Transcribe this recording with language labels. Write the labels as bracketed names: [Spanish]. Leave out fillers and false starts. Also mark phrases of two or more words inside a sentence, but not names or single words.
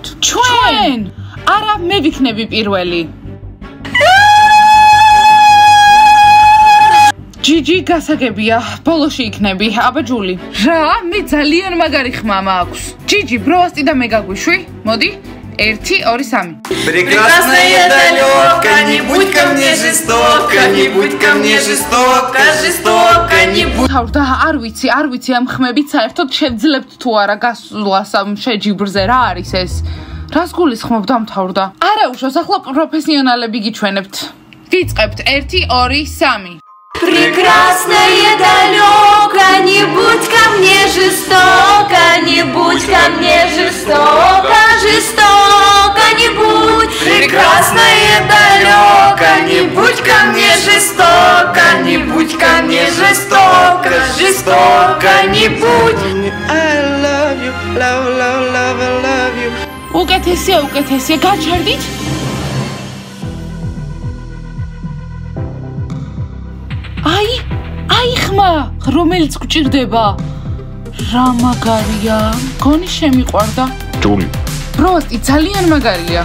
[Georgian] ჩვენ! არა, მე ვიქნები პირველი. ჯიჯი, გასაგებია, ბოლოში იქნები, აბა ჯული. რა, მე ძალიან მაგარი ხმა მაქვს. ჯიჯი, ბროასტი და მე გაგვიშვი? მოდი. 1 2 3 [Russian] Прекрасная далёка, не будь ко мне жестоко, не будь ко мне жестоко, жестоко, не будь. [Georgian] თავდა არ ვიცი ამ ხმებით საერთოდ შევძლებთ თუ არა გასვლას ამ შეჯიბრზე რა არის ეს რას გულისხმობ დამთავრდა არა უშავს ახლა პროფესიონალები გიჩვენებთ გიწყებთ 1 2 3 [Russian] Прекрасная далёка, не будь ко мне жестоко, не будь ко мне жестоко, жестоко, не будь. Прекрасная далёка, не будь ко мне жестоко, не будь ко мне жестоко, жестоко, не будь. [English] I love you, love, love, love, I love you. [Georgian] უკეთესია გაჩერდით აი ხმა რომელიც გჭირდება რა მაგარია გონი შემიყვარდა ჯული პროსტი ძალიან მაგარია